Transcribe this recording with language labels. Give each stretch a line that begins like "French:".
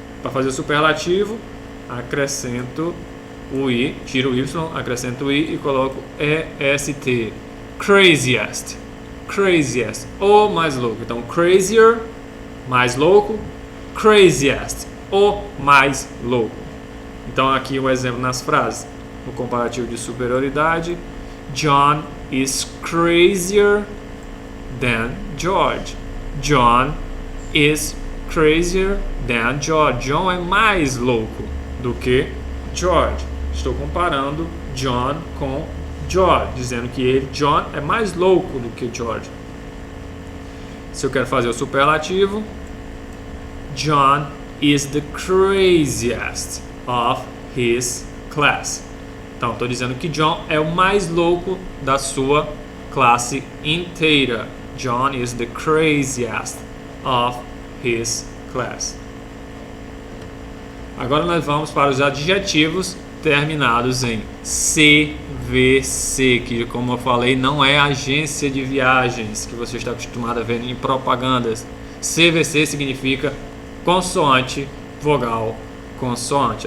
Portuguese: Para fazer o superlativo, acrescento o I, tiro o Y, acrescento o I e coloco EST. Craziest, craziest, o mais louco. Então, crazier, mais louco, craziest, o mais louco. Então, aqui o exemplo nas frases. O comparativo de superioridade.
English: John is crazier than George. John is crazier than George.
Portuguese: John é mais louco do que George. Estou comparando John com George, dizendo que John é mais louco do que George. Se eu quero fazer o superlativo,
English: John is the craziest of his class.
Portuguese: Então, estou dizendo que John é o mais louco da sua classe inteira.
English: John is the craziest of his class.
Portuguese: Agora nós vamos para os adjetivos terminados em CVC, que, como eu falei, não é agência de viagens que você está acostumado a ver em propagandas. CVC significa consoante, vogal, consoante.